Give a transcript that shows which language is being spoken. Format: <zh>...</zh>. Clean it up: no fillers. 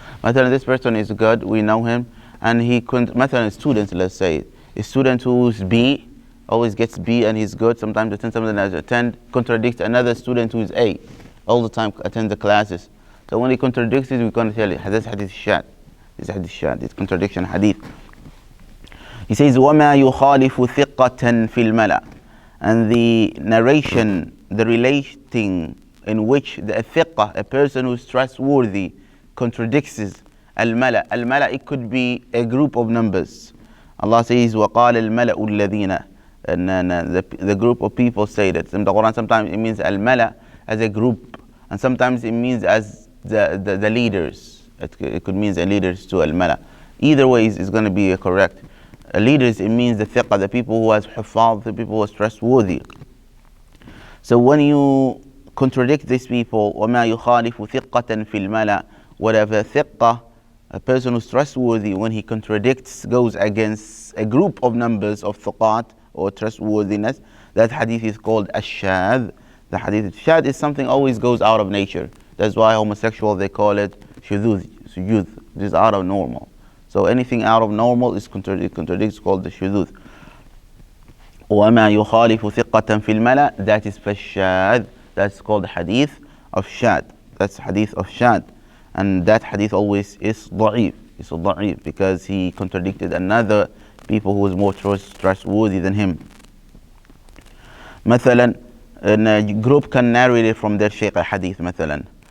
<en>مثلا, this person is good, we know him, and he couldn't, مثلا, students, let's say, a student who's B, always gets B and he's good, sometimes attend, sometimes attend, contradicts another student who's A, all the time attend the classes. So when he contradicts it, we're going to tell you, this hadith shad. This hadith shad, it's contradiction hadith.</en> <ar>He says, وَمَا يُخَالِفُ ثِقَّةً فِي الْمَلَأِ.</ar> <en>And the narration, the relating in which the thiqah, a person who's trustworthy, contradicts al-mala. Al-mala, it could be a group of numbers.</en> <ar>Allah says, وَقَالَ الْمَلَأُ الَّذِينَ.</ar> <en>And the group of people say that. In the Quran, sometimes it means al-mala as a group, and sometimes it means as the leaders. It could mean the leaders to al-mala. Either way is going to be correct. Leaders, it means the thiqah, the people who has hufaz, the people who are trustworthy. So when you contradict these people,</en> <ar>وَمَا يُخَالِفُ ثِقَّةً فِي الْمَلَأِ,</ar> <en>whatever thiqah, a person who's trustworthy, when he contradicts, goes against a group of numbers of thiqat or trustworthiness, that hadith is called ash-shadh. The hadith shadh is something always goes out of nature. That's why homosexual, they call it shudud. This is out of normal. So anything out of normal is contradicts, called the shudud.</en> <ar>وَمَا يُخَالِفُ ثِقَّةً فِي الْمَلَأِ,</ar> <en>that is fashad. That's called hadith of shad. That's hadith of shad. And that hadith always is da'if. It's da'if because he contradicted another people who is more trustworthy than him. مثلا, a group can narrate it from their shaykh a hadith مثلا.</en>